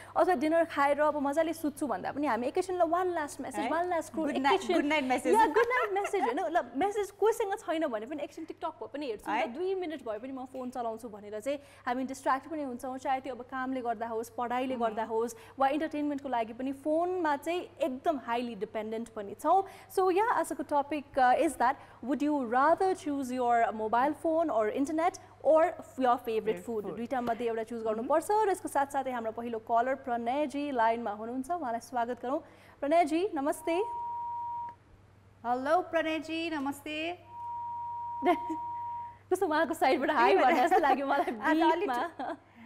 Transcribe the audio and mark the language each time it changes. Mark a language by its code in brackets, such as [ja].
[ne] अथवा डिनर खाएर अब मजाले सुत्छु भन्दा पनि हामी एकैछिनलाई [en] one last message, one last good night message [ne] हैन. ल मेसेज कोसँग छैन भने पनि एकछिन टिकटक पनि हेर्छु, 2 मिनट भए पनि म फोन चलाउँछु भनेर चाहिँ हामी डिस्ट्र्याक्ट पनि हुन्छौँ. चाहे त्यो अब कामले गर्दा होस्, पढाइले गर्दा होस्, वा इन्टरटेनमेन्टको लागि पनि फोनमा चाहिँ एकदम [en] highly dependent [ne] पनि छौँ. [en] so या [ne] आजको [en] Topic is that would you rather choose your mobile phone or internet or your favourite food. [ne] दुईटा मध्ये एउटा चुज गर्नुपर्छ. र यसको साथसाथै हाम्रो पहिलो कलर प्रणयजी लाइनमा हुनुहुन्छ, उहाँलाई स्वागत गरौँ. प्रणयजी नमस्ते. हेलो प्रणयजी नमस्ते. कस्तो उहाँको साइडबाट हाई भने जस्तो लाग्यो मलाई.